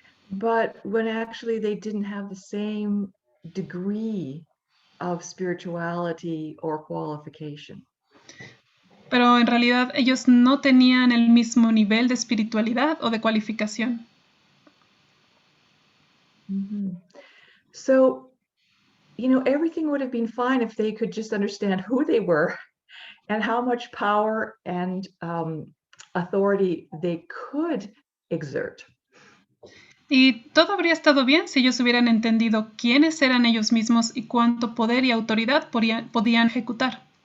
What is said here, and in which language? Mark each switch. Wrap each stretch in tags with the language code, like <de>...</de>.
<en>But when actually they didn't have the same degree of spirituality or qualification.</en> <es>Pero en realidad ellos no tenían el mismo nivel de espiritualidad o de cualificación. Mm-hmm.</es> <en>So, everything would have been fine if they could just understand who they were and how much power and authority they could exert.</en> <es>Y todo habría estado bien si ellos hubieran entendido quiénes eran ellos mismos y cuánto poder y autoridad podían ejecutar.</es>